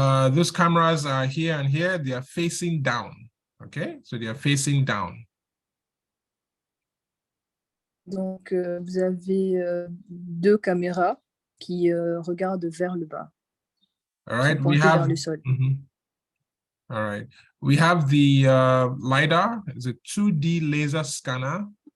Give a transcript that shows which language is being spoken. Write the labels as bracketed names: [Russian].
[English] Those cameras are here and here. They are facing down, okay? So they are facing down. [French] Donc, vous avez 2 caméras qui regardent vers le bas. [English] All right, we have [French] vers le sol. [English] All right, we have the LiDAR. It's a 2D laser scanner.